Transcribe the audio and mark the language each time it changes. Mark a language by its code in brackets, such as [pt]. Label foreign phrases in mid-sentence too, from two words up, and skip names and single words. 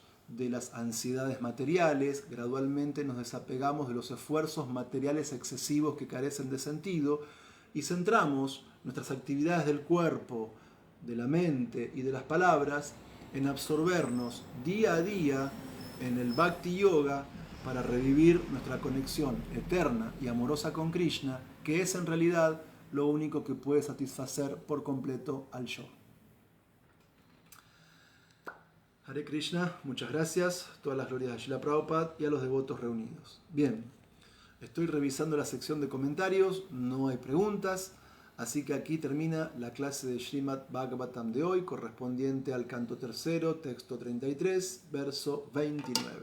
[es] de las ansiedades materiales, gradualmente nos desapegamos de los esfuerzos materiales excesivos que carecen de sentido y centramos nuestras actividades del cuerpo, de la mente y de las palabras en absorbernos día a día en el Bhakti Yoga para revivir nuestra conexión eterna y amorosa con Krishna, que es en realidad lo único que puede satisfacer por completo al yo. [sa] Hare Krishna, [es] muchas gracias, todas las glorias a Srila Prabhupada y a los devotos reunidos. Bien, estoy revisando la sección de comentarios, no hay preguntas, así que aquí termina la clase de Srimad Bhagavatam de hoy, correspondiente al canto tercero, texto 33, verso 29.